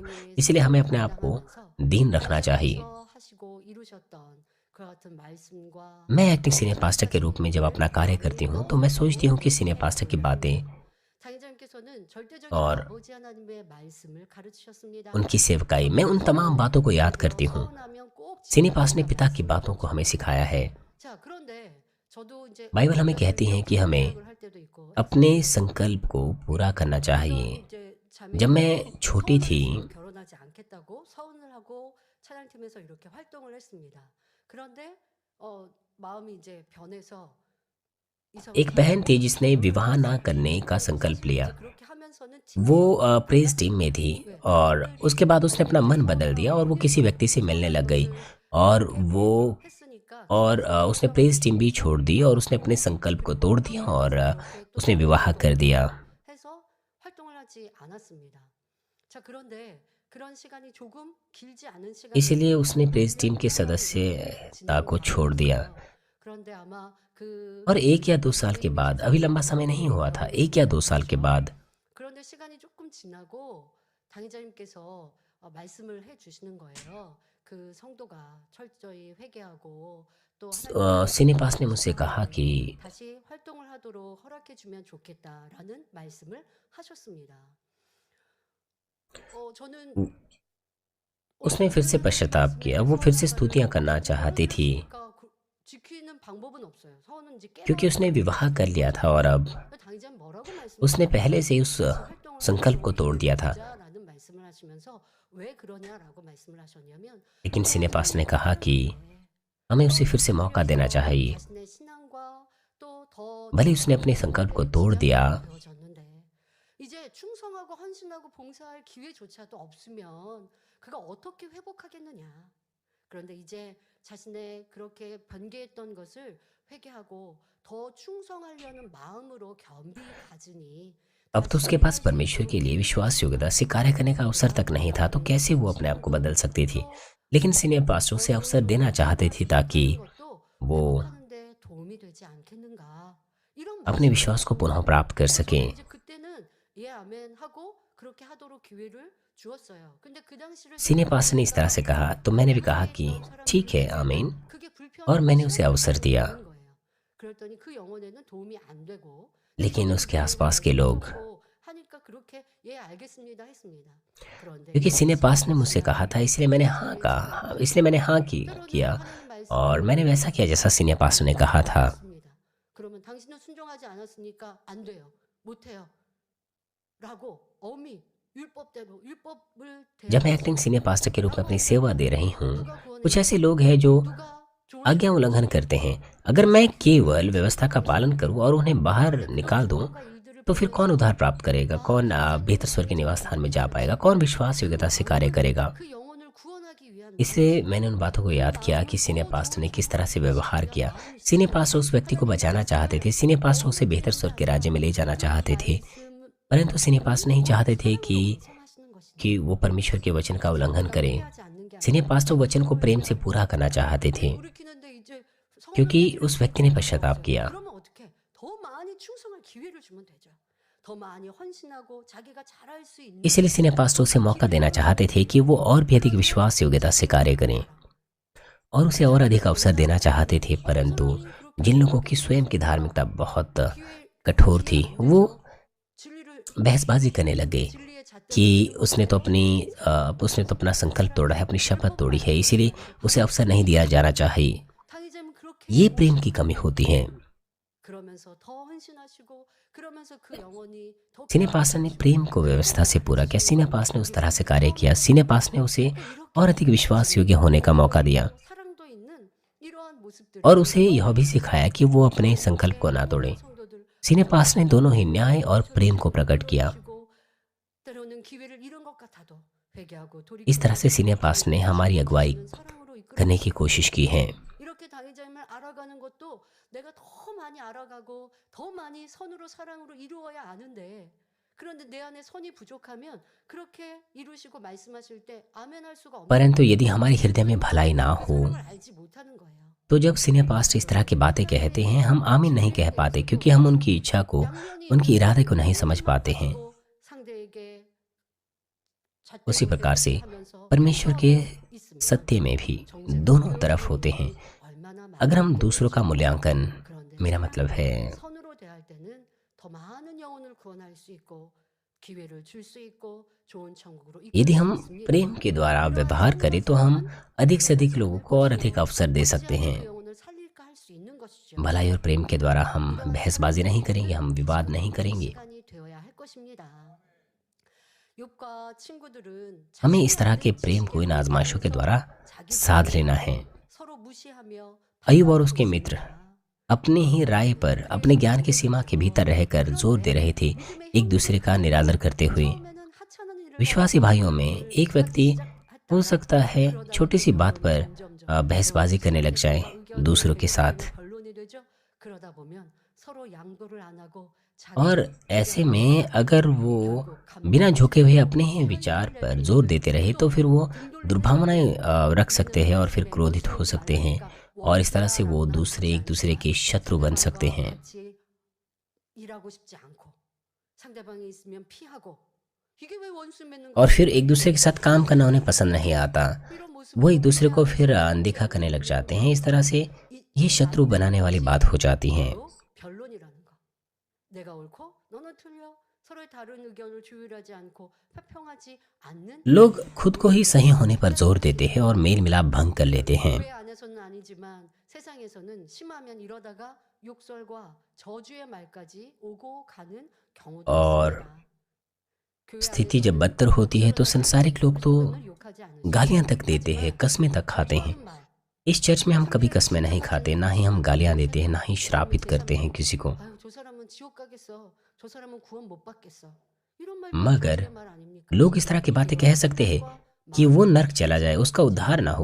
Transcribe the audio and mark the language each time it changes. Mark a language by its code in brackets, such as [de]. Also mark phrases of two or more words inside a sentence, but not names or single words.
[hi] इसलिए हमें अपने आप को दीन रखना चाहिए। मैं [en] acting senior pastor [hi] के रूप में जब अपना कार्य करती हूँ तो मैं सोचती हूँ कि [en] senior pastor [hi] की बातें और उनकी सेवकाई, मैं उन तमाम बातों को याद करती हूँ। [en] senior pastor [hi] ने पिता की बातों को हमें सिखाया है। बाइबल हमें कहती है कि हमें अपने संकल्प को पूरा करना चाहिए। जब मैं छोटी थी [ko] 결혼하지 않겠다고 서운을 하고 찬양팀에서 이렇게 활동을 했습니다. 그런데 마음이 이제 변해서 [hi] एक बहन थी जिसने विवाह ना करने का संकल्प लिया। वो [en] praise team [hi] में थी, और उसके बाद उसने अपना मन बदल दिया और वो किसी व्यक्ति से मिलने लग गई, और उसने [en] praise team [hi] भी छोड़ दी, और उसने अपने संकल्प को तोड़ दिया और उसने विवाह कर दिया। [ko] 해서 활동을 하지 않았습니다. 자, 그런데 그런 시간이 조금 길지 않은 시간 [hi] इसलिए उसने [en] praise team [hi] के सदस्यता को छोड़ दिया। [ko] 그런데 아마 그 [hi] और 1 या 2 साल के बाद, अभी लंबा समय नहीं हुआ था, 1 या 2 साल के बाद [ko] 그런데 시간이 조금 지나고 당의자님께서 말씀을 해 주시는 거예요. 그 성도가 철저히 회개하고 또 [hi] सिनेपास ने मुझसे कहा कि [ko] 다시 활동을 하도록 허락해 주면 좋겠다라는 말씀을 하셨습니다. 저는 [hi] उसने फिर से पश्चाताप किया। वो फिर से स्तुतियां करना चाहती थी [ko] 그러니까 지키는 방법은 없어요. 서원은 이제 [hi] क्योंकि उसने विवाह कर लिया था और अब [ko] 당의자님 뭐라고 [hi] उसने [ko] 말씀하셨어요? [hi] पहले से ही उस [ko] 활동을 [hi] संकल्प को तोड़ दिया था। [ko] 라는 말씀을 하시면서 왜 그러냐라고 말씀을 하셨냐면 [hi] लेकिन सिनेपास ने कहा कि हमें उसे फिर से मौका देना चाहिए। [ko] 자신의 신앙과 또더 [hi] भले उसने अपने संकल्प को तोड़ दिया, [ko] 되어졌는데 이제 충성하고 헌신하고 봉사할 기회조차도 없으면 그가 어떻게 회복하겠느냐. 그런데 이제 자신의 그렇게 변개했던 것을 회개하고 더 충성하려는 마음으로 겸비 가지니 [hi] अब तो उसके पास परमेश्वर के लिए विश्वास योग्यता से कार्य करने का अवसर तक नहीं था, तो कैसे वो अपने आप को बदल सकती थी। लेकिन सिनेपास उसे अवसर देना चाहते थे ताकि वो [ko] 회복하는데 도움이 되지 않겠는가. 이런 [hi] अपने विश्वास को पुनः प्राप्त कर सकें। [ko] 이제 그때는 예 아멘 하고 그렇게 하도록 기회를 주었어요. 근데 그 당시를 [hi] सिनेपास ने इस तरह से कहा तो मैंने भी कहा कि ठीक है, आमीन, [ko] 그게 [hi] और मैंने उसे [ko] 불편한 [hi] अवसर दिया। [ko] 거예요. 그랬더니 그 영혼에는 도움이 안 되고 [hi] लेकिन उसके आसपास के लोग, [ko] 하니까 그렇게 예 알겠습니다 했습니다. 그런데 [hi] क्योंकि सिनेपास ने मुझसे कहा था इसलिए मैंने हाँ कहा, इसलिए मैंने हाँ किया और मैंने वैसा किया जैसा सिनेपास ने कहा था। [ko] 그러면 당신은 순종하지 않았으니까 안 돼요. 못 해요. 라고 엄히 율법대로 율법을 [hi] जब मैं [en] acting senior pastor [hi] के रूप में अपनी सेवा दे रही हूँ, कुछ ऐसे लोग हैं जो आज्ञा उल्लंघन करते हैं। अगर मैं केवल व्यवस्था का पालन करूं और उन्हें बाहर निकाल दूं, तो फिर कौन उद्धार प्राप्त करेगा, कौन बेहतर स्वर्ग के निवास स्थान में जा पाएगा, कौन विश्वास योग्यता से कार्य करेगा। [ko] 그 영혼을 구원하기 위한 [hi] इसलिए मैंने उन बातों को याद किया कि सिनेपास्ट ने किस तरह से व्यवहार किया। सिनेपास्ट उस व्यक्ति को बचाना चाहते थे, सिनेपास्ट उसे बेहतर स्वर्ग के राज्य में ले जाना चाहते थे, परंतु सिनेपास्ट नहीं चाहते थे कि वो परमेश्वर के वचन का उल्लंघन करें। सिनेपास्ट वचन को प्रेम से पूरा करना चाहते थे, [ko] 돌이키는데 이제 [hi] क्योंकि उस व्यक्ति ने पश्चाताप किया। [ko] 그러면 어떻게 더 많이 충성할 기회를 주면 되죠. 더 많이 헌신하고 자기가 잘할 수 있는 [hi] इसलिए सिनेपास्ट उसे मौका देना चाहते थे कि वो और भी अधिक विश्वास योग्यता से कार्य करें और उसे और अधिक अवसर देना चाहते थे। परंतु जिन लोगों की स्वयं की धार्मिकता बहुत कठोर थी, वो [ko] 진리를 [hi] बहसबाजी करने लगे [ko] 진리의 잣대 [hi] कि उसने तो अपना संकल्प तोड़ा है, अपनी शपथ तोड़ी है, इसीलिए उसे अवसर नहीं दिया जाना चाहिए। [ko] 당의자면 그렇게 [hi] ये प्रेम की कमी होती है। [ko] 그러면서 더 헌신하시고 그러면서 그 영혼이 더 [hi] सिनेपास्ट ने प्रेम को व्यवस्था से पूरा किया। सिनेपास्ट ने उस तरह से कार्य किया। सिनेपास्ट ने उसे और अधिक विश्वास योग्य होने का मौका दिया [ko] 사랑도 있는 이러한 모습들 [hi] और उसे यह भी सिखाया कि वो अपने संकल्प को ना तोड़े। [ko] 성도들 [hi] सिनेपास्ट ने दोनों ही न्याय और प्रेम को प्रकट किया। [ko] 때로는 기회를 잃은 것 같아도 회개하고 [hi] इस तरह से सिनेपास्ट ने हमारी अगुवाई [ko] 사랑으로 이끌어 [hi] करने की कोशिश की है। [ko] 이렇게 당의자임을 알아가는 것도 내가 더 많이 알아가고 더 많이 선으로 사랑으로 이루어야 아는데 그런데 내 안에 선이 부족하면 그렇게 이루시고 말씀하실 때 아멘할 수가 없는 [hi] परंतु यदि हमारे हृदय में भलाई ना हो, [ko] 사랑을 알지 못하는 거예요. [hi] तो जब सिनेपास्ट इस तरह की बातें कहते हैं, हम आमीन नहीं कह पाते क्योंकि हम उनकी इच्छा को, उनकी इरादे को नहीं समझ पाते हैं। [ko] 상대에게 [hi] उसी प्रकार से परमेश्वर के सत्य में भी दोनों तरफ होते हैं। अगर हम दूसरों का मूल्यांकन, मेरा मतलब है [ko] 선으로 대할 때는 더 많은 영혼을 구원할 수 있고 기회를 줄 수 있고 좋은 천국으로 [hi] यदि [ko] 이끌 [hi] हम [ko] 수 있습니다. [hi] प्रेम के द्वारा व्यवहार करें तो हम अधिक से अधिक लोगों को और अधिक अवसर दे सकते हैं। [ko] 그 영혼을 살릴까 할 수 있는 것이죠. [hi] भलाई और प्रेम के द्वारा हम बहसबाजी नहीं करेंगे, हम विवाद नहीं करेंगे। [ko] 시간이 되어야 할 것입니다. 욥과 친구들은 [hi] हमें इस तरह के प्रेम को इन आजमाइशों के द्वारा साध लेना है। [ko] 서로 무시하며 [hi] अय्यूब और उसके मित्र अपने ही राय पर, अपने ज्ञान की सीमा के भीतर रहकर जोर दे रहे थे, एक दूसरे का निरादर करते हुए। [ko] 처음에는 하찮은 일을 [hi] विश्वासी भाइयों में एक व्यक्ति हो सकता है छोटी सी बात पर बहसबाजी करने लग जाए दूसरों के साथ, [ko] 결론이 되죠. 그러다 보면 서로 양보를 안 하고 [hi] और ऐसे में अगर वो बिना झुके हुए अपने ही विचार पर जोर देते रहे तो फिर वो दुर्भावनाएं रख सकते हैं और फिर क्रोधित हो सकते हैं। और इस तरह से वो दूसरे एक दूसरे के शत्रु बन सकते हैं। [ko] 같이 일하고 싶지 않고 상대방이 있으면 피하고 이게 왜 원수 맺는 [hi] और फिर [ko] 거예요? [hi] एक दूसरे के साथ काम करना उन्हें पसंद नहीं आता। [ko] 이런 [hi] वो एक [ko] 모습을 [hi] दूसरे को [ko] 어떻게 [hi] फिर [ko] 알아요? [hi] अनदेखा करने लग जाते हैं। इस तरह से [ko] 이 [hi] ये शत्रु [ko] 만드는 [hi] बनाने वाली [ko] 것이 [hi] बात हो जाती है। [ko] 바로 변론이라는 거. 내가 옳고 너는 틀려. 서로의 다른 의견을 조율하지 않고 회평하지 않는 [hi] लोग खुद को ही सही होने पर जोर देते हैं और मेल मिलाप भंग कर लेते हैं। [ko] 교회 안에서는 아니지만 세상에서는 심하면 이러다가 욕설과 저주의 말까지 오고 가는 경우도 [hi] और [ko] 있습니다. 교회 [hi] स्थिति जब [ko] 안에서는 [hi] बदतर होती है तो संसारिक लोग तो [ko] 상대방을 욕하지 않으시고 [hi] गालियां तक देते हैं, [ko] 하지만 [hi] कस्में तक खाते हैं। [ko] 저주하는 말, [hi] इस चर्च में हम कभी कस्में नहीं खाते, ना ही हम गालियां देते हैं, ना ही श्रापित करते हैं किसी को। [ko] 아유, 저 사람은 지옥 가겠어. 저 사람은 구원 못 받겠어. 이런 말 [hi] मगर [ko] 저주의 말 아닙니까? [hi] लोग इस तरह की बातें कह सकते हैं कि वो नर्क चला जाए, उसका उद्धार ना हो।